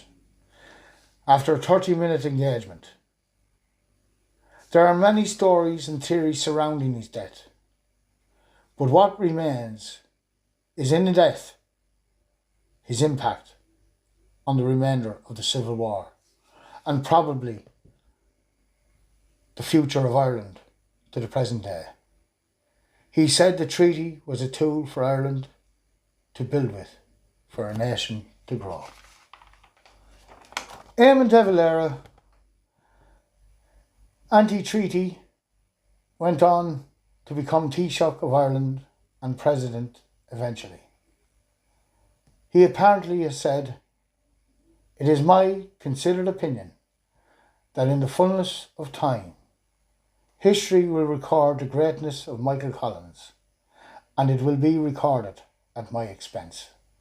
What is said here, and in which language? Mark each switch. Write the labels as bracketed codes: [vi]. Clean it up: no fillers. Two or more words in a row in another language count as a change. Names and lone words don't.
[en] After a 30-minute engagement, there are many stories and theories surrounding his death, but what remains is in the death his impact on the remainder of the Civil War and probably the future of Ireland to the present day. He said the treaty was a tool for Ireland to build with, for a nation to grow. Eamon de Valera, anti-treaty, went on to become Taoiseach of Ireland and President eventually. He apparently has said, "It is my considered opinion that in the fullness of time, history will record the greatness of Michael Collins, and it will be recorded at my expense."